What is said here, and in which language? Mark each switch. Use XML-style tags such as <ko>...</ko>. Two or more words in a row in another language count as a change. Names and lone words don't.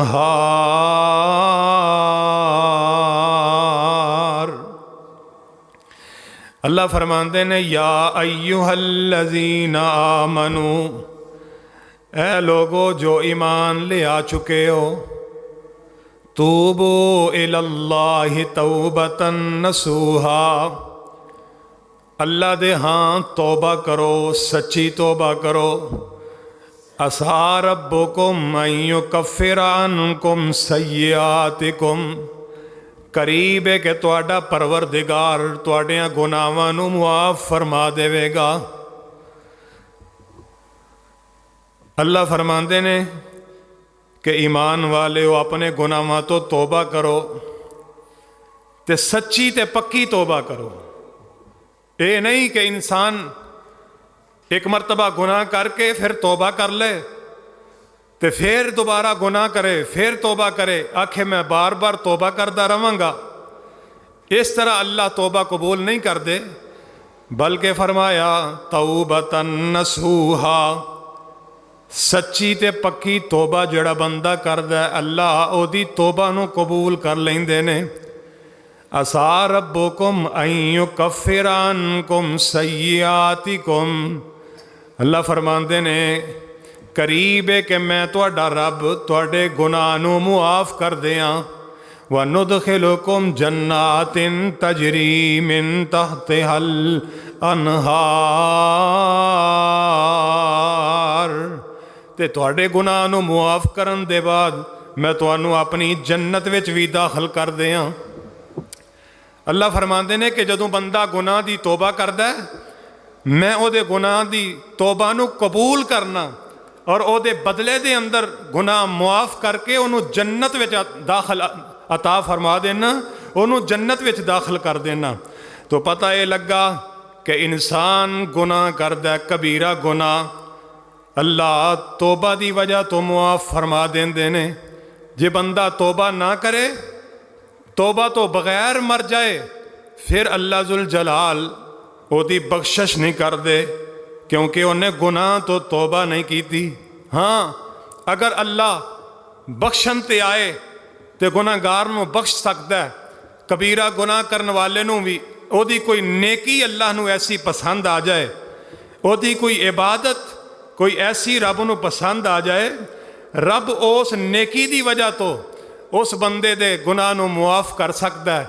<pa>اللہ فرماندے نے</pa> <ar>یا ایھا الذین آمنوا،</ar> <pa>اے لوگو جو ایمان لے آ چکے ہو،</pa> <ar>توبوا الی اللہ توبۃ نصوحا،</ar> <pa>اللہ دے ہاں توبہ کرو، سچی توبہ کرو۔</pa> <ar>عسیٰ ربکم ان یکفر عنکم سیئاتکم،</ar> <pa>قریب ہے کہ تہاڈا پروردگار تہاڈیاں گناہاں نو معاف فرما دے گا۔ اللہ فرماندے نے کہ ایمان والے ہو اپنے گناہاں تو توبہ کرو تے سچی تے پکی توبہ کرو۔ اے نہیں کہ انسان ایک مرتبہ گناہ کر کے پھر توبہ کر لے تے پھر دوبارہ گناہ کرے، پھر توبہ کرے، آکھے میں بار بار توبہ کردا رہاں گا۔ اس طرح اللہ توبہ قبول نہیں کر دے، بلکہ فرمایا</pa> <ar>توبۃ نصوحا،</ar> <pa>سچی تے پکی توبہ جڑا بندہ کردا ہے اللہ او دی توبہ نو قبول کر لیندے نے۔</pa> <ar>عسیٰ ربکم ان یکفر عنکم سیئاتکم،</ar> <pa>اللہ فرماندے نے قریب ہے کہ میں تہاڈا رب تہاڈے گناہ نو معاف کر دیاں۔</pa> <ar>وَنُدْخِلُكُمْ جَنَّاتٍ تَجْرِي مِن تَحْتِهَا الْأَنْهَارُ،</ar> <pa>تے تہاڈے گناہ نو معاف کرن دے بعد میں تانوں اپنی جنت وچ بھی داخل کر دیاں۔ اللہ فرماندے نے کہ جدوں بندہ گناہ دی توبہ کردا ہے، میں او دے گناہ دی توبہ نو قبول کرنا اور او دے بدلے دے اندر گناہ معاف کر کے انہوں جنت وچ داخل عطا فرما دینا، انہوں جنت وچ داخل کر دینا۔ تو پتہ یہ لگا کہ انسان گناہ کردا ہے کبیرہ گناہ، اللہ توبہ دی وجہ تو معاف فرما دیندے نے۔ جے بندہ توبہ نہ کرے توبہ تو بغیر مر جائے پھر اللہ ذوالجلال ਉਹਦੀ ਬਖਸ਼ਿਸ਼ ਨਹੀਂ ਕਰਦੇ, ਕਿਉਂਕਿ ਉਹਨੇ ਗੁਨਾਹ ਤੋਂ ਤੋਬਾ ਨਹੀਂ ਕੀਤੀ। ਹਾਂ, ਅਗਰ ਅੱਲਾ ਬਖਸ਼ਣ ਤੇ ਆਏ ਤੇ ਗੁਨਾਹਗਾਰ ਨੂੰ ਬਖਸ਼ ਸਕਦਾ ਹੈ। ਕਬੀਰਾ ਗੁਨਾਹ ਕਰਨ ਵਾਲੇ ਨੂੰ ਵੀ ਉਹਦੀ ਕੋਈ ਨੇਕੀ ਅੱਲਾਹ ਨੂੰ ਐਸੀ ਪਸੰਦ ਆ ਜਾਏ, ਉਹਦੀ ਕੋਈ ਇਬਾਦਤ ਕੋਈ ਐਸੀ ਰੱਬ ਨੂੰ ਪਸੰਦ ਆ ਜਾਏ, ਰੱਬ ਉਸ ਨੇਕੀ ਦੀ ਵਜ੍ਹਾ ਤੋਂ ਉਸ ਬੰਦੇ ਦੇ ਗੁਨਾਹ ਨੂੰ ਮੁਆਫ ਕਰ ਸਕਦਾ ਹੈ।</pa>